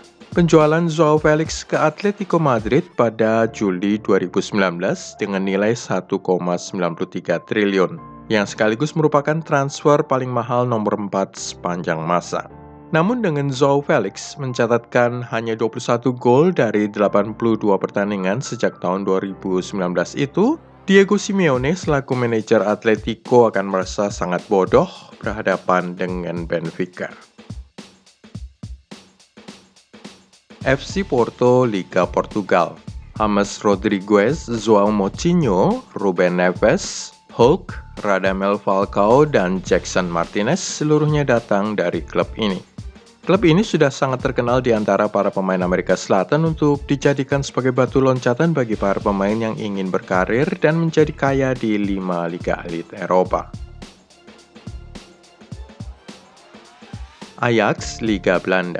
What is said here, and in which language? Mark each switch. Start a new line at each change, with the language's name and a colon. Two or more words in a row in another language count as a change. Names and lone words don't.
Indonesian: Penjualan Joao Felix ke Atletico Madrid pada Juli 2019 dengan nilai 1,93 triliun, yang sekaligus merupakan transfer paling mahal nomor 4 sepanjang masa. Namun dengan Joao Felix mencatatkan hanya 21 gol dari 82 pertandingan sejak tahun 2019 itu, Diego Simeone selaku manajer Atletico akan merasa sangat bodoh berhadapan dengan Benfica. FC Porto, Liga Portugal. James Rodriguez, João Moutinho, Ruben Neves, Hulk, Radamel Falcao, dan Jackson Martinez seluruhnya datang dari klub ini. Klub ini sudah sangat terkenal di antara para pemain Amerika Selatan untuk dijadikan sebagai batu loncatan bagi para pemain yang ingin berkarir dan menjadi kaya di 5 liga elit Eropa. Ajax, Liga Belanda.